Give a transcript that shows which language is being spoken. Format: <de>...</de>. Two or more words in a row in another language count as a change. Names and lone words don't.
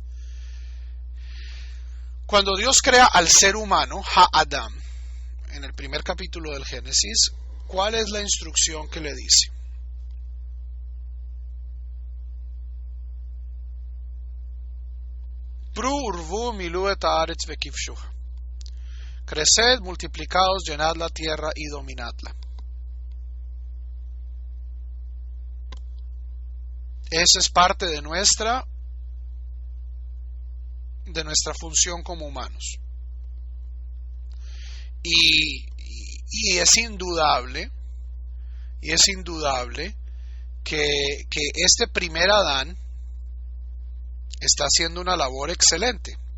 <es>Cuando Dios crea al ser humano, Ha-Adam, en el primer capítulo del Génesis, ¿cuál es la instrucción que le dice?</es> <he>פרו ורבו מלאו את הארץ וכבשה.</he> <es>Creced, multiplicaos, llenad la tierra y dominadla. Esa es parte de nuestra función como humanos. Y es indudable que este primer Adán está haciendo una labor excelente.</es>